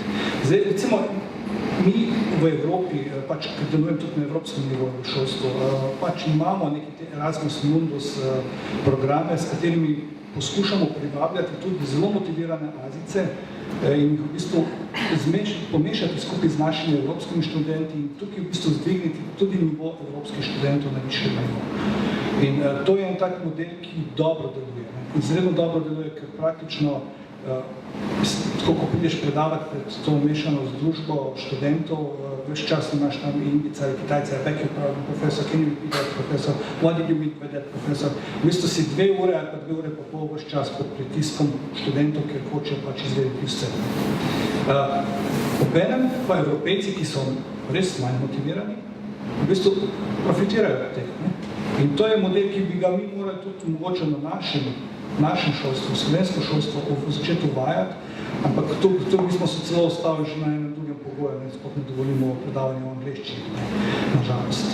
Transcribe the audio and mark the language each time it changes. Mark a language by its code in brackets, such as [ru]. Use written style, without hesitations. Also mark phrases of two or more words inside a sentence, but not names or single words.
[sl] Zdaj, recimo, mi v Evropi, pač, ker delujem tudi na evropskem nivoju v šolstvu, pač imamo neki Erasmus Mundus programe, s katerimi poskušamo privabljati tudi zelo motivirane Azice in jih v bistvu pomešati skupaj z našimi evropskimi študenti in tukaj v bistvu zdvigniti tudi nivo evropskih študentov na višje nivo. In to je en tak model, ki dobro deluje. Izredno dobro deluje, ker praktično, tako ko prideš predavati pred to mešano združbo študentov, več čas imaš tam Indica ali Kitajca, [en] back your problem, professor, can you repeat that, professor, what did you mean by that, professor? [sl] V bistvu si 2 ure ali pa 2 ure pa pol več čas pod pritiskom študentov, ker hočejo pač izvedeti vse. Obenem pa Evropejci, ki so res manj motivirani, v bistvu profitirajo od teh. In to je model, ki bi ga mi morali tudi mogoče na našem šolstvu, slovensko šolstvo začeti uvajati, ampak to mi smo se celo ostali že na enem drugem pogoju, sploh ne dovolimo predavanje v angleščini, na žalost.